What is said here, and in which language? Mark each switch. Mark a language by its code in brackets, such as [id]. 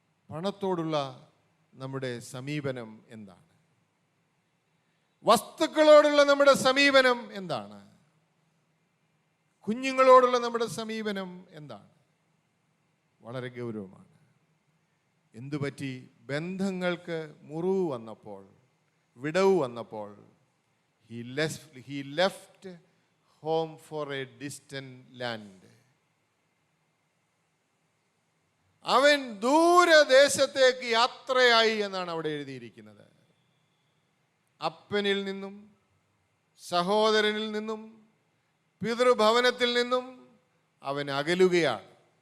[ml] പണത്തോടുള്ള നമ്മുടെ സമീപനം എന്താണ്? വസ്തുക്കളോടുള്ള നമ്മുടെ സമീപനം എന്താണ്? കുഞ്ഞുങ്ങളോടുള്ള നമ്മുടെ സമീപനം എന്താണ്? വളരെ ഗൗരവമാണ്. എന്തുപറ്റി? ബന്ധങ്ങൾക്ക് മുറിവ് വന്നപ്പോൾ, വിടവ് വന്നപ്പോൾ, [en] he left home for a distant land. [ml] അവൻ ദൂരദേശത്തേക്ക് യാത്രയായി എന്നാണ് അവിടെ എഴുതിയിരിക്കുന്നത്. അപ്പനിൽ നിന്നും, സഹോദരനിൽ നിന്നും, പിതൃഭവനത്തിൽ നിന്നും അവൻ അകലുകയാണ്.